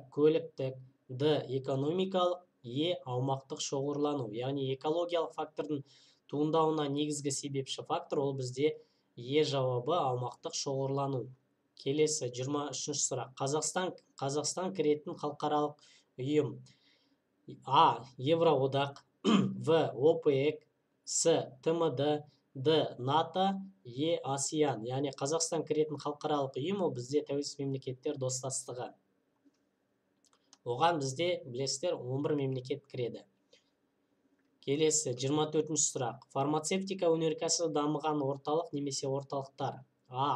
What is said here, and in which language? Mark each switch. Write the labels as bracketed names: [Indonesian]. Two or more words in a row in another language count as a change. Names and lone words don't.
[Kazakh] Көліктік, Д. Экономикалық, Е. Аумақтық шоғырлану. Яғни экологиялық фактордың туындауына негізгі себепші фактор ол бізде Е жауабы аумақтық шоғырлану. Келесі 23-ші сұрақ. Қазақстан кіретін халықаралық ұйым: А. Евроодақ, В. ОПЕК, С. ТМД, Д. НАТО, Е. ASEAN. Яғни Қазақстан кіретін халықаралық ұйым ол бізде тәуелсіз мемлекеттер достастығы. Оған бізде білесіздер 11 мемлекет кіреді. Келесі 24-ші сұрақ. Фармацевтика өнеркәсібі дамыған орталық немесе орталықтар: А.